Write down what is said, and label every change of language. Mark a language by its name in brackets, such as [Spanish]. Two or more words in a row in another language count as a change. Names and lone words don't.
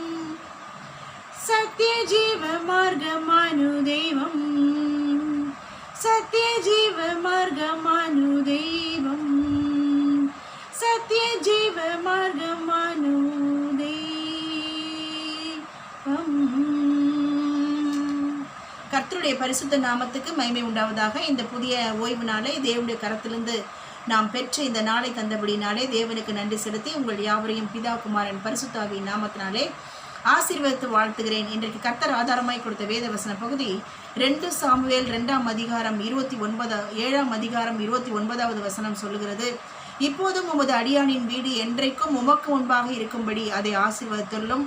[Malayalam] സത്യജീവ മാർഗമാനു ദൈവം സത്യജീവ മാർഗമാനു ദൈവം സത്യജീവ മാർഗമാനു ദൈവം. [Tamil] கர்த்தருடைய பரிசுத்த நாமத்துக்கு மகிமை உண்டாவதாக. இந்த புதிய ஓய்வு நாளை தேவனுடைய கரத்திலிருந்து நாம் பெற்ற இந்த நாளை தந்தபடினாலே தேவனுக்கு நன்றி செலுத்தி உங்கள் யாவரையும் பிதா குமாரன் பரிசுத்தாவியின் நாமத்தினாலே ஆசீர்வதித்து வாழ்த்துகிறேன். இன்றைக்கு கர்த்தர் ஆதாரமாய் கொடுத்த வேத வசன பகுதி 2 சாமுவேல் 2ஆம் அதிகாரம் 29வது வசனம் சொல்லுகிறது, இப்போதும் உமது அடியானின் வீடு என்றைக்கும் உமக்கு முன்பாக இருக்கும்படி அதை ஆசீர்வதித்துள்ளும்.